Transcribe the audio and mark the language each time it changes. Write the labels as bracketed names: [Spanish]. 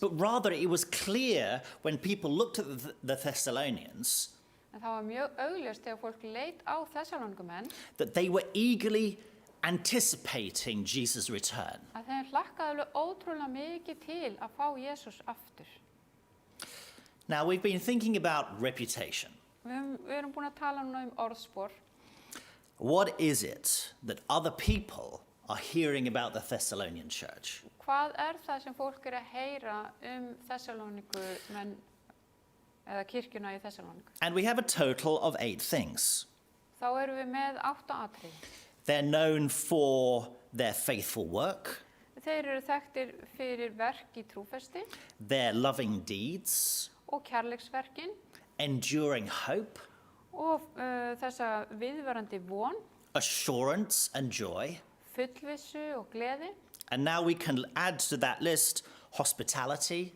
[English] But rather, it was clear when people looked at the Thessalonians [Icelandic] En það var mjög augljóst þegar fólk leit á Þessalónikumenn [English] that they were eagerly anticipating Jesus' return. [Icelandic] að þeir hlakkaði alveg ótrúlega mikið til að fá Jesús aftur. [English] Now, we've been thinking about reputation. [Icelandic] Við erum búin að tala núna orðspor. [English] What is it that other people are hearing about the Thessalonian church? [Icelandic] Hvað það sem fólk að heyra Þessalónikumenn eða kirkjuna í Þessalóniku? [English] And we have a total of 8 things. [Icelandic] Þá erum við með 8 atriði. [English] They're known for their faithful work, [Icelandic] Þeir eru þekktir fyrir verk í trúfesti [English] their loving deeds, [Icelandic] og kærleiksverkin [English] enduring hope, [Icelandic] og þessa viðvarandi von, [English] assurance and joy. [Icelandic] fullvissu og gleði. [English] And now we can add to that list hospitality,